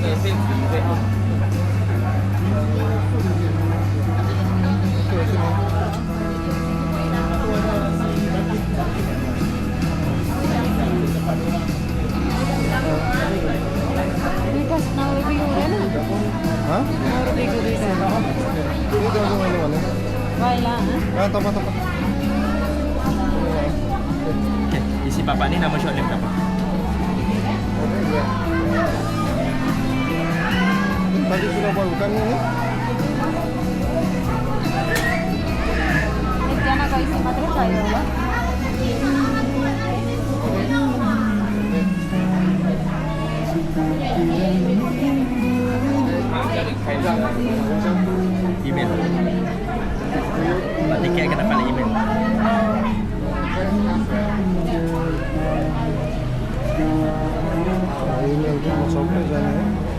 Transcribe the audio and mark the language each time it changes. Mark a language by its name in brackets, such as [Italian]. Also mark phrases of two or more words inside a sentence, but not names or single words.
[Nepali] विकास 9 रुपियाँ हुँदैन? 9 रुपियाँको दुईटा मैले भने पहिला तपाईँ [Malay] Isi bapak ni nama shop dia berapa? tadi sudah bawa bukan ini [Nepali] एकजनाको पैसा मात्रै चाहियो होला [Malay] Email. Tiket kena balik email. email itu mau sampai sana ya.